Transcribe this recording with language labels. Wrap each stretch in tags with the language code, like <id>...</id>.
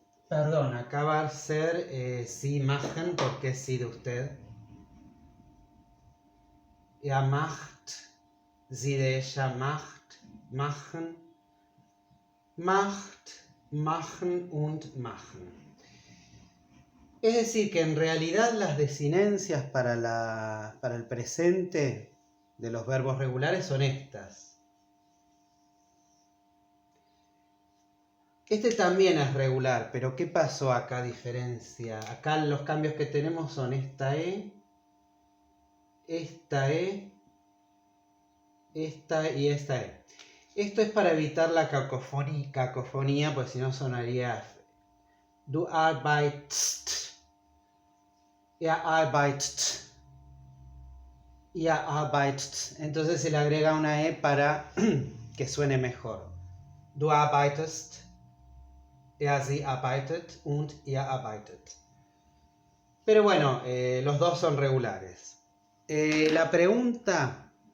<es>Perdón, acá va a ser sí machen porque es sí de usted.</es> <de>Er macht, sie</de> <es>de ella</es> <de>macht, machen, macht, machen und machen.</de> <es>Es decir, que en realidad las desinencias para el presente de los verbos regulares son estas. Este también es regular, pero ¿qué pasó acá a diferencia? Acá los cambios que tenemos son esta E, esta E, esta y esta E. Esto es para evitar la cacofonía, pues si no sonaría</es> <de>du arbeitest, er arbeitet, ihr arbeitet.</de> <es>Entonces se le agrega una E para que suene mejor.</es> <de>Du arbeitest, er sie arbeitet und ihr arbeitet.</de> <es>Pero bueno, los dos son regulares. La pregunta...</es>